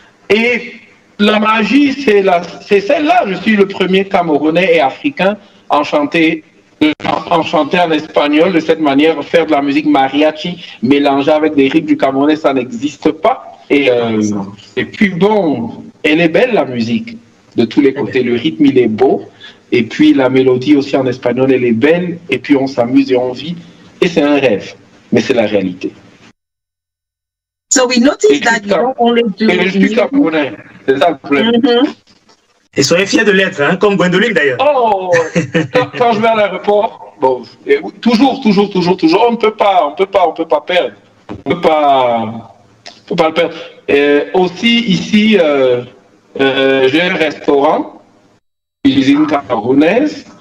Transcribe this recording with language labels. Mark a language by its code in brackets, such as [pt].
[fr] Et la magie, c'est celle-là. Je suis le premier Camerounais et Africain à chanter en espagnol de cette manière, faire de la musique mariachi mélangée avec des rythmes du Camerounais, ça n'existe pas. Et puis bon, elle est belle la musique de tous les côtés. Le rythme, il est beau. Et puis la mélodie aussi en espagnol, elle est belle. Et puis on s'amuse et on vit. Et c'est un rêve, mais c'est la réalité. [en] So we noticed that you don't only do music. [fr] C'est ça le problème. Et soyez fiers de l'être, hein, comme Gwendoline d'ailleurs. Oh, quand je vais à l'aéroport, bon, toujours, on ne peut pas perdre. On ne peut pas le perdre. Aussi ici, j'ai un restaurant, cuisine camerounaise.